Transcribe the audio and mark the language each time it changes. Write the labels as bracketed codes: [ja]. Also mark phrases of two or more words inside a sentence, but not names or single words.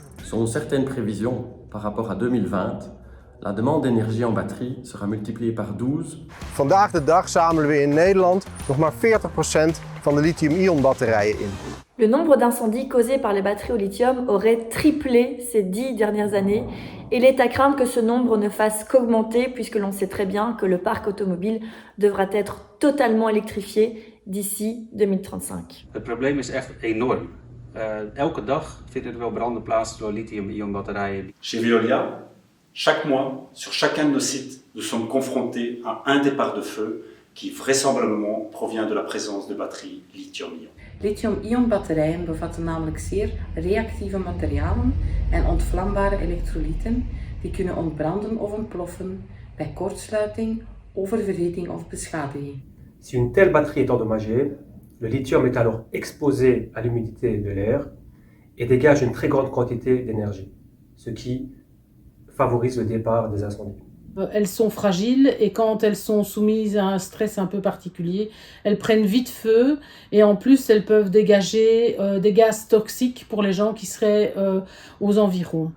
[fr] Selon certaines prévisions, par rapport à 2020, la demande d'énergie en batterie sera multipliée par 12. [nl] Vandaag de dag zamelen we in Nederland nog maar 40% van de lithium-ion batterijen in. [fr] Le nombre d'incendies causés par les batteries au lithium aurait triplé ces 10 dernières années et il est à craindre que ce nombre ne fasse qu'augmenter puisque l'on sait très bien que le parc automobile devra être totalement électrifié d'ici 2035. [nl] Het probleem is echt enorm. Elke dag vinden er wel branden plaats door lithium-ion batterijen. [fr] Chez Veolia, chaque mois, sur chacun de nos sites, nous sommes confrontés à un départ de feu qui vraisemblablement provient de la présence de batteries lithium-ion. [nl] Lithium-ion batterijen bevatten namelijk zeer reactieve materialen en ontvlambare elektrolyten die kunnen ontbranden of ontploffen bij kortsluiting, oververhitting of beschadiging. [fr] Si une telle batterie est endommagée, le lithium est alors exposé à l'humidité de l'air et dégage une très grande quantité d'énergie, ce qui favorise le départ des incendies. Elles sont fragiles et quand elles sont soumises à un stress un peu particulier, elles prennent vite feu et en plus elles peuvent dégager des gaz toxiques pour les gens qui seraient aux environs.